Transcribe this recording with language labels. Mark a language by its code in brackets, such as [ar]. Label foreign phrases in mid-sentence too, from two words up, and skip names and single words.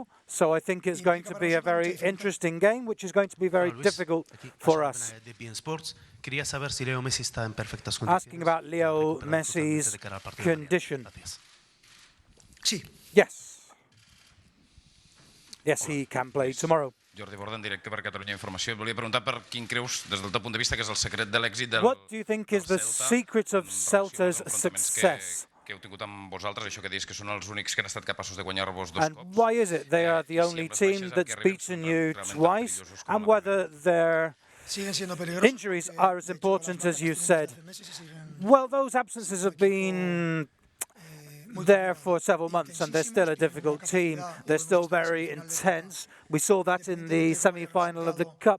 [en] So I think it's going to be a very interesting game, which is going to be very difficult for us. Asking about Leo Messi's condition. Yes. Yes, he can play tomorrow. [ca] Jordi Borda, en directe per Catalunya Informació. Et volia preguntar per quin creus, des del teu punt de vista, que és el secret de l'èxit del Celta. [en] What do you think is the secret of Celta's success? [ca] Que heu tingut amb vosaltres, això que dius que són els únics que han estat capaços de guanyar-vos dos cops. [en] And why is it they are the only team that's beaten you twice, and whether their injuries are as important as you said? Well, those absences have been there for several months, and they're still a difficult team. They're still very intense. We saw that in the semi-final of the Cup.